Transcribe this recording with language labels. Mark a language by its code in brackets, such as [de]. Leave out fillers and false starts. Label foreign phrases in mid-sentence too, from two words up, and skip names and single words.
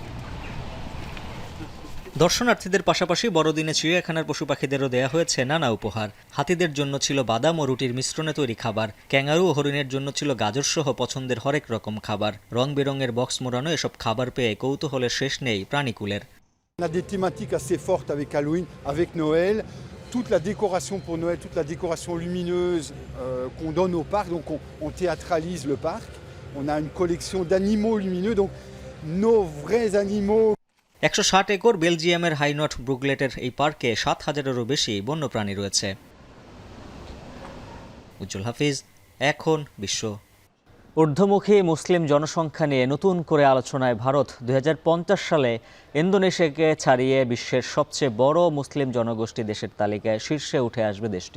[bn] দর্শনার্থীদের পাশাপাশি বড়দিনে চিড়িয়াখানার পশু পাখিদেরও দেয়া হয়েছে নানা উপহার। হাতিদের জন্য ছিল বাদাম ও রুটির মিশ্রণে তৈরি খাবার। ক্যাঙ্গারু ও হরিণের জন্য ছিল গাজরসহ পছন্দের হরেক রকম খাবার। রং বেরঙের বক্স মোড়ানো এসব খাবার পেয়ে কৌতূহলের শেষ নেই প্রাণীকুলের। [fr] On a des thématiques assez fortes avec Halloween, avec Noël, toute la décoration pour Noël, toute la décoration lumineuse qu'on donne au parc, donc on théâtralise le parc. On a une collection d'animaux lumineux, donc nos vrais animaux. [bn] 160 একর বেলজিয়ামের হাইনট ব্রুগলেটের এই পার্কে 7000-এরও বেশি বন্যপ্রাণী রয়েছে। উজ্জ্বল হাফিজ, এখন বিশ্ব। ঊর্ধ্বমুখী মুসলিম জনসংখ্যা নিয়ে নতুন করে আলোচনায় ভারত 2050 সালে ইন্দোনেশিয়াকে ছাড়িয়ে বিশ্বের সবচেয়ে বড় মুসলিম জনগোষ্ঠী দেশের তালিকায় শীর্ষে উঠে আসবে দেশটি।